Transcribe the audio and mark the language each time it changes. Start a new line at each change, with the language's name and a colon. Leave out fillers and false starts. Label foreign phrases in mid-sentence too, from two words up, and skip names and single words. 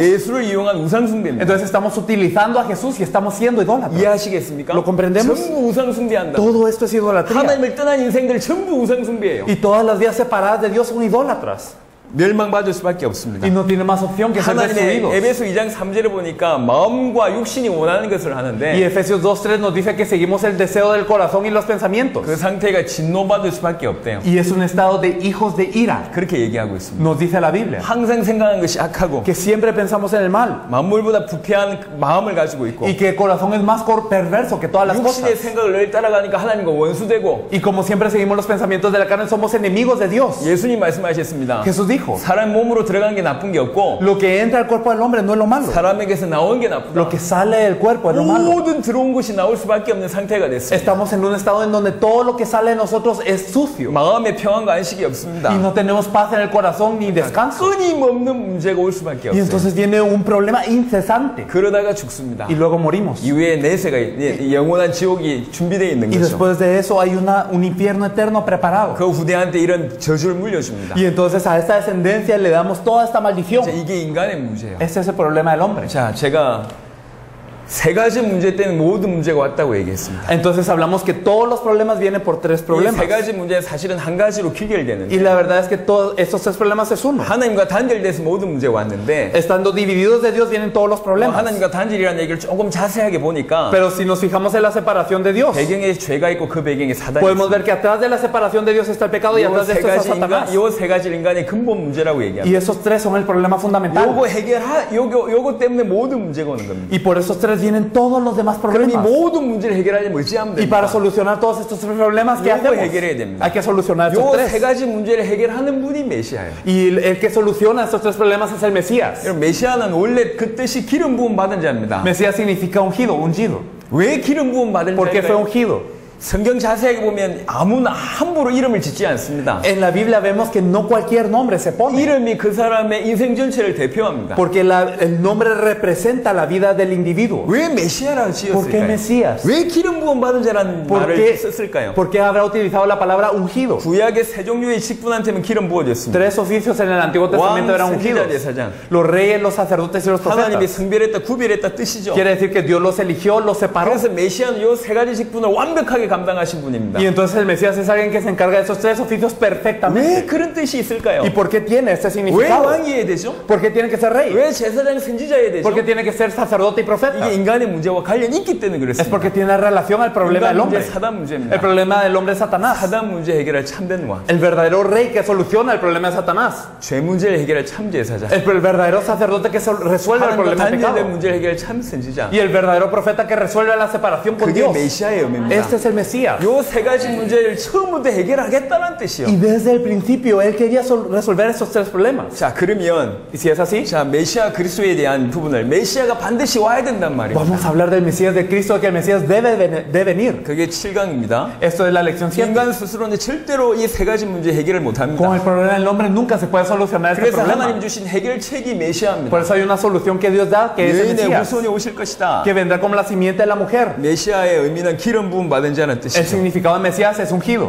Korean: 예수를 이용한 우상 숭배입니다.
Spanish: Entonces estamos utilizando a Jesús y estamos siendo idólatras.
Korean: 이해하시겠습니까?
Spanish: ¿Lo comprendemos?
Korean: 전부 우상 숭배한다.
Spanish: Todo esto es idolatría.
Korean: 하나님을 떠난 인생들 전부 우상 숭배예요.
Spanish: Y todas las vidas separadas de Dios son idólatras.
Korean: 멸망받을 수밖에 없습니다.
Spanish: y no tiene más opción que ser
Korean: 하나님의
Spanish: destruidos.
Korean: 에베소 2장 3절을 보니까 마음과 육신이 원하는 것을
Spanish: Y
Korean: 하는데
Spanish: Efesios 2:3 nos dice que seguimos el deseo del corazón y los pensamientos.
Korean: 그 상태가 진노받을 수밖에 없대요.
Spanish: Y es un estado de hijos de ira,
Korean: 그렇게 얘기하고 있습니다.
Spanish: nos dice la Biblia.
Korean: 항상 생각하는 것이 악하고
Spanish: Que siempre pensamos en el mal
Korean: 만물보다 부패한 마음을 가지고 있고
Spanish: y que el corazón es más perverso que todas las
Korean: 육신의
Spanish: cosas.
Korean: 생각을 늘 따라가니까 하나님과 원수되고
Spanish: Y como siempre seguimos los pensamientos de la carne, somos enemigos de Dios.
Korean: 예수님 말씀하셨습니다.
Spanish: Jesús dijo,
Korean: 사람 몸으로 들어간 게 나쁜 게 없고
Spanish: lo que entra al cuerpo del hombre no es lo malo.
Korean: 사람에게서 나온 게 나쁘다.
Spanish: Lo que sale del cuerpo es lo malo.
Korean: 모든 들어온 것이 나올 수밖에 없는 상태가 됐습니다.
Spanish: Estamos en un estado en donde todo lo que sale de nosotros es sucio.
Korean: 마음의 평안과 안식이 없습니다.
Spanish: Y no tenemos paz en el corazón ni descanso.
Korean: 끊임없는 문제가 올 수밖에
Spanish: Y
Korean: 없어요.
Spanish: entonces viene un problema incesante.
Korean: 그러다가 죽습니다.
Spanish: Y luego morimos.
Korean: 이후에 내세가 영원한 지옥이 준비되어 있는
Spanish: Y
Korean: 거죠.
Spanish: después de eso hay un infierno eterno preparado.
Korean: 그 후대한테 이런 저주를 물려줍니다.
Spanish: Y entonces a esta descendencia le damos toda esta maldición.
Korean: 자, 이게 인간의 문제예요.
Spanish: Ese es el problema del hombre.
Korean: 자, 제가 세 가지 문제 때문에 모든 문제가 왔다고 얘기했습니다.
Spanish: Entonces hablamos que todos los problemas vienen por tres
Korean: 이
Spanish: problemas.
Korean: 세 가지 문제는 사실은 한 가지로
Spanish: Y
Korean: 귀결되는데
Spanish: la verdad es que todos estos tres problemas es uno.
Korean: 하나님과 단절돼서 모든 문제가 왔는데
Spanish: Estando divididos de Dios vienen todos los problemas.
Korean: 하나님과 단절이라는 얘기를 조금 자세하게 보니까
Spanish: Pero si nos fijamos en la separación de Dios,
Korean: 배경에 죄가 있고 그 배경에 사단이
Spanish: podemos
Korean: 있습니다.
Spanish: ver que atrás de la separación de Dios está el pecado y atrás de esto está Satanás.
Korean: 세 가지 인간의 근본 문제라고
Spanish: Y
Korean: 얘기합니다.
Spanish: esos tres son el problema fundamental.
Korean: 요거 때문에 모든 문제가 오는 겁니다.
Spanish: Y por esos tres vienen todos los demás
Korean: 그럼 이
Spanish: problemas.
Korean: 모든 문제를 해결하려면 어찌하면
Spanish: Y para
Korean: 됩니까?
Spanish: solucionar todos estos tres problemas, ¿qué
Korean: 요거
Spanish: hacemos?
Korean: 해결해야 됩니다.
Spanish: Hay que solucionar estos
Korean: 요 세
Spanish: tres.
Korean: 가지 문제를 해결하는 분이 메시아예요.
Spanish: Y el que soluciona estos tres problemas es el Mesías.
Korean: 여러분, 메시아는 원래 그 뜻이 기름 부음 받은 자입니다.
Spanish: Mesías significa ungido, ungido.
Korean: 왜 기름 부음 받은
Spanish: ¿Por qué fue
Korean: 자일까요?
Spanish: ungido?
Korean: 성경 자세하게 보면 아무나 함부로 이름을 짓지 않습니다.
Spanish: En la Biblia vemos que no cualquier nombre se pone.
Korean: 이름이 그 사람의 인생 전체를 대표합니다.
Spanish: Porque el nombre representa la vida del individuo.
Korean: 왜 메시아라고
Spanish: ¿Por qué
Korean: 지었을까요?
Spanish: Mesías?
Korean: 왜 기름 부음 받은 자라는
Spanish: ¿Por
Korean: 말을
Spanish: qué,
Korean: 썼을까요?
Spanish: ¿Por qué habrá utilizado la palabra ungido?
Korean: 구약의 세 종류의 직분한테는 기름 부어졌습니다.
Spanish: Tres oficios en el Antiguo Testamento eran ungidos.
Korean: 제사장.
Spanish: Los reyes, los sacerdotes y los
Korean: 하나님이
Spanish: profetas.
Korean: 성별했다, 구별했다 뜻이죠.
Spanish: Quiere decir que Dios los eligió, los separó.
Korean: 그래서 메시아는 이 세 가지 직분을 완벽하게 감당하신 분입니다.
Spanish: Y entonces el Mesías es alguien que se encarga de esos tres oficios
Korean: 왜
Spanish: perfectamente.
Korean: 그런 뜻이 있을까요?
Spanish: ¿Y por qué tiene este
Korean: 왜
Spanish: significado?
Korean: 왕이어야 되죠?
Spanish: ¿Por qué tiene que ser rey?
Korean: 왜 제사장 선지자여야 되죠?
Spanish: ¿Por qué tiene que ser sacerdote y profeta?
Korean: 이게 인간의 문제와 관련이 있기 때문에
Spanish: Es
Korean: 그렇습니다.
Spanish: porque tiene relación al problema
Korean: 인간
Spanish: del
Korean: 문제,
Spanish: hombre.
Korean: 사단
Spanish: El
Korean: 문제입니다.
Spanish: problema del hombre es Satanás.
Korean: 사단 문제 해결할 참된 왕,
Spanish: El verdadero rey que soluciona el problema de Satanás.
Korean: 죄 문제를 해결할 참 제사장,
Spanish: El verdadero sacerdote que resuelve el
Korean: 하나님과
Spanish: problema del
Korean: 단절된
Spanish: pecado.
Korean: 문제를 해결할 참 선지자.
Spanish: Y el verdadero profeta que resuelve la separación con
Korean: 그게
Spanish: Dios.
Korean: 메시아의 의미입니다.
Spanish: Este es el Mesías.
Korean: 요 세 가지 문제를 처음부터 해결하겠다는 뜻이요.
Spanish: Y desde el principio él quería resolver esos tres problemas.
Korean: 자, 그러면
Spanish: Y si es así,
Korean: 자, 메시아 그리스도에 대한 부분을 메시아가 반드시 와야 된단 말이에요.
Spanish: vamos a hablar del Mesías de Cristo, que el Mesías debe venir.
Korean: 그게 7강입니다.
Spanish: Esto es la lección 7.
Korean: 인간 스스로는 절대로 이 세 가지 문제 해결을 못
Spanish: Con
Korean: 합니다.
Spanish: el problema del hombre nunca se puede solucionar este
Korean: 그래서
Spanish: problema.
Korean: 하나님 주신 해결책이 메시아입니다.
Spanish: Por eso hay una solución que Dios da, que es el
Korean: 여인의
Spanish: Mesías,
Korean: 후손이 오실 것이다.
Spanish: que vendrá como la simiente de la mujer.
Korean: 메시아의 의미는 기름 부음 받은 자는
Spanish: El
Korean: 뜻이죠.
Spanish: significado de Mesías es ungido.